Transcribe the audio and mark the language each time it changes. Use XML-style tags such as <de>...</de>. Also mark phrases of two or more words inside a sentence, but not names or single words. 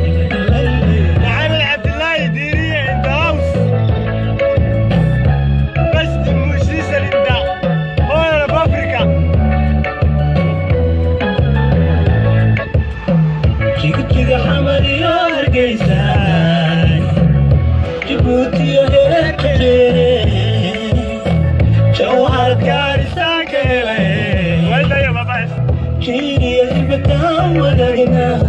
<en>Maxamed Cabdilaahi Diiriye in the house. Best musician in the Horn of Africa.</en> <so>Jigjiga, Xamar iyo Hargeysa, Djibouti iyo Eritrea, Jowhar, Garissa, Gele,</so> <en>Wait, yeah, bye-bye.</en> <so>Kenya, Uganda, Wadagna.</so>